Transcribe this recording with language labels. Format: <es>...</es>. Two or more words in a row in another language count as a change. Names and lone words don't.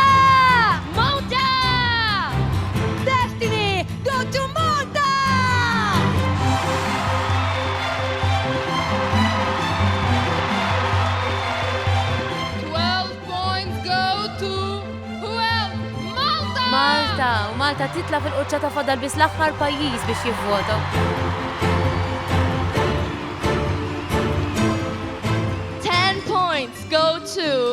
<en>Malta! Destiny, go to Malta! 12 points go to who else? Malta!</en> <mt>Malta, u Malta titla fil-qoċċata fadal bis l-aħħar pajjiż biex jivvota.</mt> <en>10 points go to</en>